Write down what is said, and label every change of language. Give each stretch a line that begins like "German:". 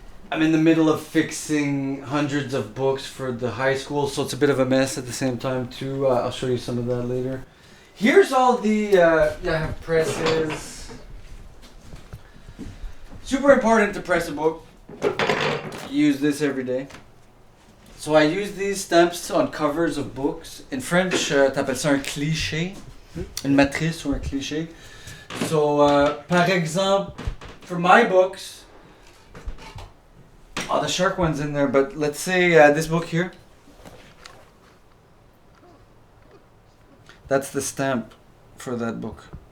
English: I'm in the middle of fixing hundreds of books for the high school, so it's a bit of a mess at the same time too. I'll show you some of that later. Here's all the I have presses. Super important to press a book. Use this every day. So I use these stamps on covers of books. In French,
French: t'appelles ça un cliché, une matrice ou un cliché.
English: So,
French: par exemple,
English: for my books, the shark one's in there, but let's say this book here. That's the stamp for that book.